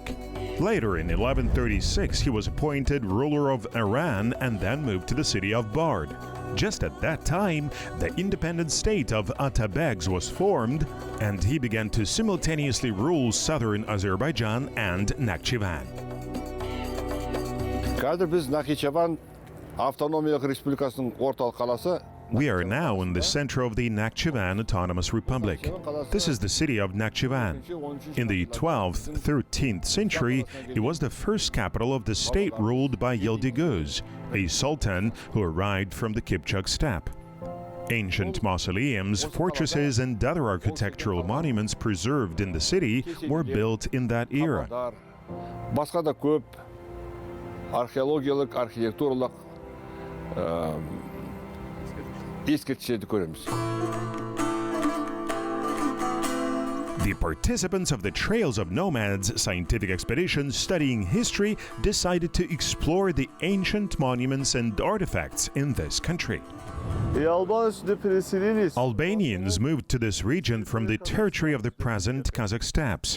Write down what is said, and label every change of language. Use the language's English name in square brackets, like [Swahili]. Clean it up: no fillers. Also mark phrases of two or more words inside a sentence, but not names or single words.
[English] Later in 1136, he was appointed ruler of Iran and then moved to the city of Bard. Just at that time, the independent state of Atabegs was formed, and he began to simultaneously rule southern Azerbaijan and Nakhichevan. [Kazakh] Қазір біз Nakhichevan Автономиялық Республикасының орталық қаласы. [English] We are now in the center of the Nakhichevan Autonomous Republic. This is the city of Nakhichevan. In the 12th, 13th century, it was the first capital of the state ruled by Yıldızguz, a sultan who arrived from the Kipchak steppe. Ancient mausoleums, fortresses, and other architectural monuments preserved in the city were built in that era. [Kazakh] Басқа да көп археологиялық, архитектуралық ескерткіштерді көреміз. [English] The participants of the Trails of Nomads scientific expedition studying history decided to explore the ancient monuments and artifacts in this country. Albanians moved to this region from the territory of the present Kazakh steppes.